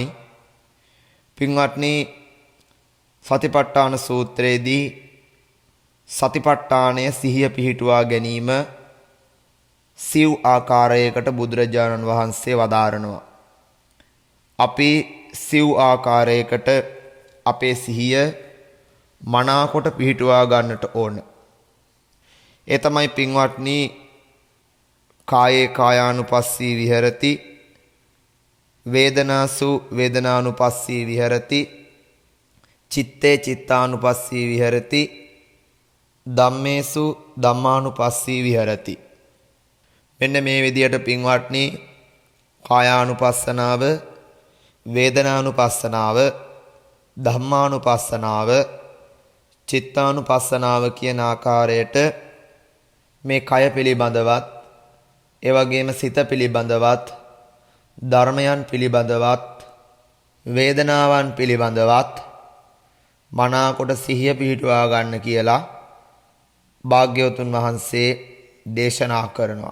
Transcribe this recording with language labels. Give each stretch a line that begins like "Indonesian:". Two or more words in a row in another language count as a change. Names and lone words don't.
Sinhala: පින්වත්නි, සතිපට්ඨාන සූත්‍රයේදී සතිපට්ඨානය සිහිය පිහිටුවා ගැනීම සිව් ආකාරයකට බුදුරජාණන් වහන්සේ වදාරනවා. අපි සිව් ආකාරයකට අපේ සිහිය මනාකොට පිහිටුවා ගන්නට ඕන. ඒ තමයි පින්වත්නි,
Pali: කායේ කායානුපස්සී විහෙරති, වේදනාසු වේදනානුපස්සී විහෙරති, චිත්තේ චිත්තානුපස්සී විහෙරති, ධම්මේසු ධම්මානුපස්සී විහෙරති.
Sinhala: මෙන්න මේ විදියට පින්වත්නි, කායානුපස්සනාව, වේදනානුපස්සනාව, ධම්මානුපස්සනාව, චිත්තානුපස්සනාව කියන ආකාරයට මේ කය පිළිබඳවත් ඒ වගේම සිත පිළිබඳවත් ධර්මයන් පිළිබඳවත් වේදනාවන් පිළිබඳවත් මනාකොට සිහිය පිහිටුවා ගන්න කියලා භාග්‍යවතුන් වහන්සේ දේශනා කරනවා.